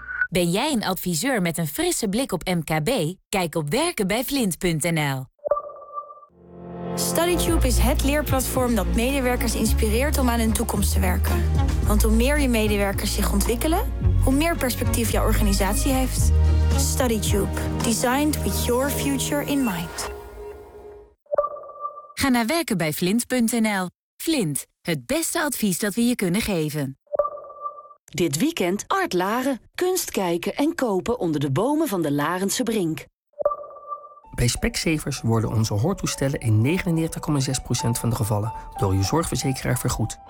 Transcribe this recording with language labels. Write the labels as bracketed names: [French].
[Dutch] Ben jij een adviseur met een frisse blik op MKB? Kijk op werkenbijvlint.nl. StudyTube is het leerplatform dat medewerkers inspireert om aan hun toekomst te werken. Want hoe meer je medewerkers zich ontwikkelen, hoe meer perspectief jouw organisatie heeft. StudyTube. [English] Designed with your future in mind. [Dutch] Ga naar werkenbijvlint.nl. Flint. Het beste advies dat we je kunnen geven. Dit weekend Art Laren. Kunst kijken en kopen onder de bomen van de Larense Brink. Bij Specsavers worden onze hoortoestellen in 99,6% van de gevallen door uw zorgverzekeraar vergoed.